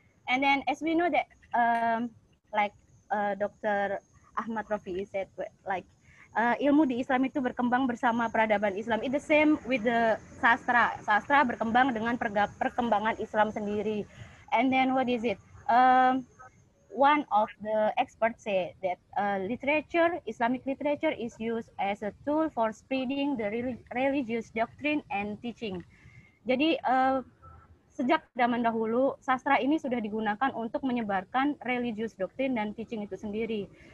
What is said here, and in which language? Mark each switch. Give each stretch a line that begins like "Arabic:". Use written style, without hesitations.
English: And then as we know that like Dr.
Indonesian: Ahmad Rafi'i
English: said, like
Indonesian: ilmu di Islam itu berkembang bersama peradaban Islam.
English: It's the same with the sastra.
Indonesian: Sastra berkembang dengan perkembangan Islam sendiri.
English: And then what is it? One of the experts say that literature, Islamic literature is used as a tool for spreading the religious doctrine and teaching.
Indonesian: Jadi sejak zaman dahulu sastra ini sudah digunakan untuk menyebarkan
English: religious doctrine
Indonesian: dan teaching itu sendiri.